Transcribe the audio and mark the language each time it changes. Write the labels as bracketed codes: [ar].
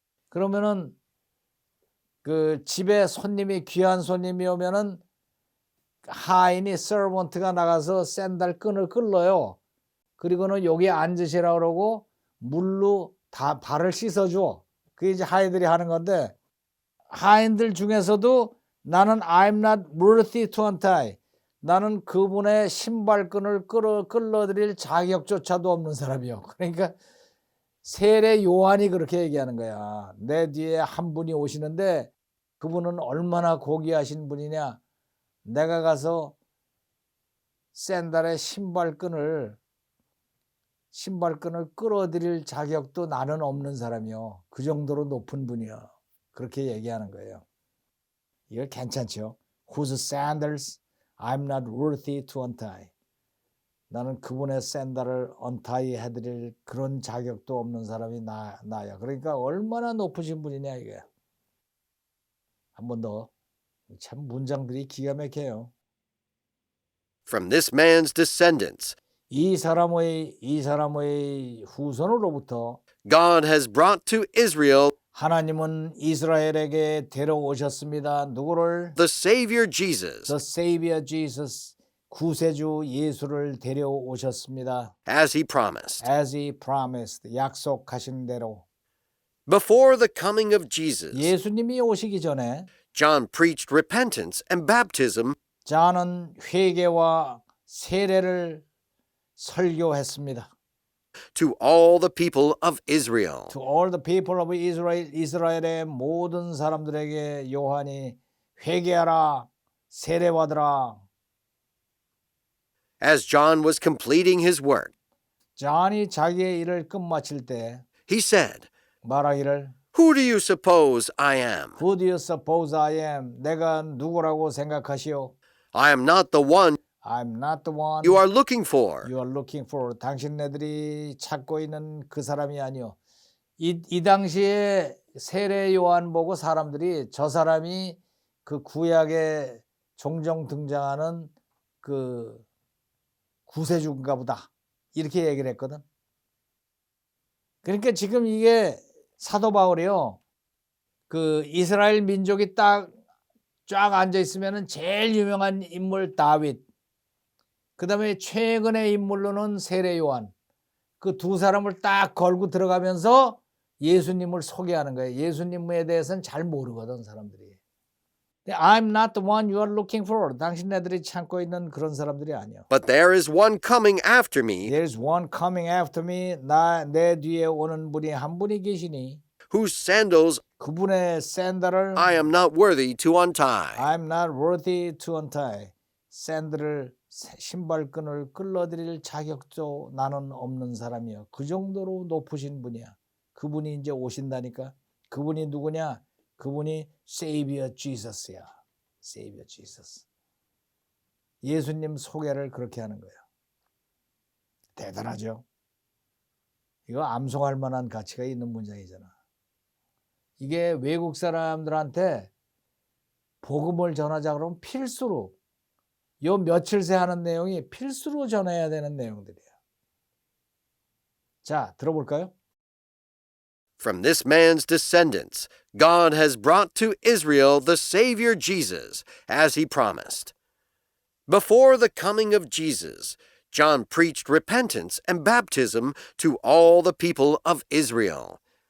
[ko] 그러면은 그 집에 귀한 손님이 오면은 하인이 서번트가 나가서 샌들 끈을 끌어요. 그리고는 여기 앉으시라 그러고 물로 다 발을 씻어줘. 그게 이제 하인들이 하는 건데 하인들 중에서도 나는 [en] I'm not worthy to untie. [ko] 나는 그분의 신발끈을 끌어들일 자격조차도 없는 사람이요. 그러니까 세례 요한이 그렇게 얘기하는 거야. 내 뒤에 한 분이 오시는데 그분은 얼마나 고귀하신 분이냐. 내가 가서 샌들의 신발끈을 끌어들일 자격도 나는 없는 사람이요. 그 정도로 높은 분이요. 그렇게 얘기하는 거예요. 이거 괜찮죠? [en] Whose sandals I'm not worthy to untie. [ko] 나는 그분의 샌들을 언타이 해드릴 그런 자격도 없는 사람이 나야. 그러니까 얼마나 높으신 분이냐 이게. 한 번 더. 참 문장들이 기가 막혀요. [en] From this man's descendants, [ko] 이 사람의 후손으로부터 [en] God has brought to Israel [ko] 하나님은 이스라엘에게 데려오셨습니다. 누구를? [en] the Savior Jesus, The Savior Jesus, [ko] 구세주 예수를 데려오셨습니다. [en] as he promised. As he promised, [ko] 약속하신 대로. [en] Before the coming of Jesus, [ko] 예수님이 오시기 전에 [en] John preached repentance and baptism [ko] 자는 회개와 세례를 설교했습니다. [en] to all the people of Israel. To all the people of Israel, [ko] 이스라엘의 모든 사람들에게 요한이 회개하라, 세례받으라. [en] As John was completing his work, [ko] 잔이 자기의 일을 끝마칠 때 [en] he said, [ko] 말하기를 [en] Who do you suppose I am? Who do you suppose I am? [ko] 내가 누구라고 생각하시오? [en] I am not the one I'm not the one you are looking for. you are looking for. [ko] 당신네들이 찾고 있는 그 사람이 아니오. 이 당시에 세례 요한 보고 사람들이 저 사람이 그 구약에 종종 등장하는 그 구세주인가 보다. 이렇게 얘기를 했거든. 그러니까 지금 이게 사도 바울이요. 그 이스라엘 민족이 딱 쫙 앉아 있으면은 제일 유명한 인물 다윗. 그다음에 최근의 인물로는 세례 요한. 그 두 사람을 딱 걸고 들어가면서 예수님을 소개하는 거예요. 예수님에 대해서는 잘 모르거든 사람들이. [en] I'm not the one you are looking for. [ko] 당신네들이 찾고 있는 그런 사람들이 아니야. [en] But there is one coming after me There's one coming after me. [ko] 내 뒤에 오는 분이 한 분이 계시니 [en] whose sandals [ko] 그분의 샌들을 [en] I am not worthy to untie. I'm not worthy to untie. [ko] 샌들을 신발끈을 끌어들일 자격도 나는 없는 사람이야. 그 정도로 높으신 분이야. 그분이 이제 오신다니까. 그분이 누구냐? 그분이 Savior Jesus야. [en] Savior Jesus. [ko] 예수님 소개를 그렇게 하는 거예요. 대단하죠? 이거 암송할 만한 가치가 있는 문장이잖아. 이게 외국 사람들한테 복음을 전하자 그러면 필수로 요 며칠 새 하는 내용이 필수로 전해야 되는 내용들이에요. 자, 들어볼까요? [en] From this man's descendants, God has brought to Israel the Savior Jesus, as he promised. Before the coming of Jesus, John preached repentance and baptism to all the people of Israel.